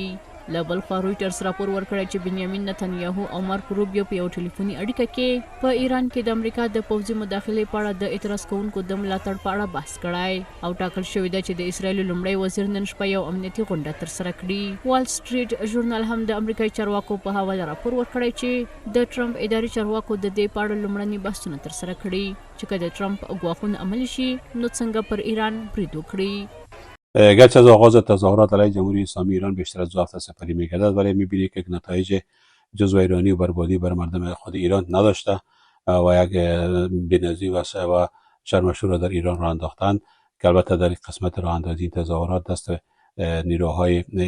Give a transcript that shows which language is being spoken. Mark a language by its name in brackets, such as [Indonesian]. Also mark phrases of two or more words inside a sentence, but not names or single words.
[Pashto] له بل خوا رویټرز راپور ورکړی چې بنیامین نتنیاهو او مارک روبیو په یو ټلیفوني اړیکه کې په ایران کې د امریکا د پوځي مداخلې په اړه د اعتراض کوونکو د ملاتړ په اړه بحث کړی او ټاکل شوې ده چې د اسرائیل لومړی وزیر نن شپه یو امنیتي غونډه ترسره کړي. وال سټریټ ژورنال هم د امریکایي چارواکو په حواله راپور ورکړی چې د ټرمپ اداري چارواکو د دې په اړه لومړني بحثونه ترسره کړي چې که د ټرمپ ګواښونه عملي شي نو څنګه پر ایران برید وکړي. [Persian] گرچه از آغاز تظاهرات علیه جمهوری اسلامی ایران بیشتر از 2 هفته سپری می‌گردد ولی می‌بینید که نتایج جز ویرانی و بربادی بر مردم خود ایران نداشته و یک بی‌نظیر و شرمشور را در ایران راه انداختند که البته در قسمت راه اندازی تظاهرات دست نیروهای